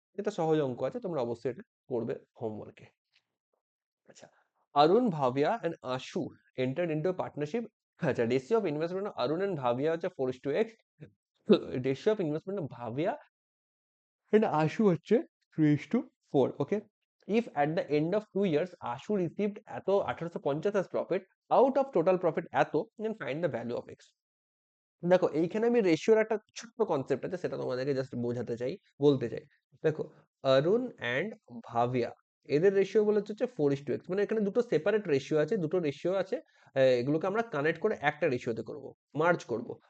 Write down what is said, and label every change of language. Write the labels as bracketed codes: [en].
[bn] এটা সহজ অঙ্ক আছে, তোমরা অবশ্যই এটা করবে হোমওয়ার্কে। আচ্ছা, অরুণ ভাবিয়া এন্ড আশু [en] entered into a partnership। [bn] আচ্ছা, ratio of investment Arun and ভাবিয়া হচ্ছে 4:x, রেশিও অফ ইনভেস্টমেন্ট ভাবিয়া and Ashu হচ্ছে 3:4, okay? [en] If at the end of 2 years Ashu received এত 1850 as profit, out of total profit এত, then find the value of x। [bn] দেখো এইখানে আমি রেশিওর একটা ছোট্ট কনসেপ্ট আছে, সেটা তোমাদেরকে জাস্ট বোঝাতে চাই, বলতে চাই। দেখো, অরুণ অ্যান্ড ভাবিয়া, এদের রেশিও বলে হচ্ছে 4:x, মানে এখানে দুটো সেপারেট রেশিও আছে, দুটো রেশিও আছে, এগুলোকে আমরা কানেক্ট করে একটা রেশিওতে করব, মার্জ করব।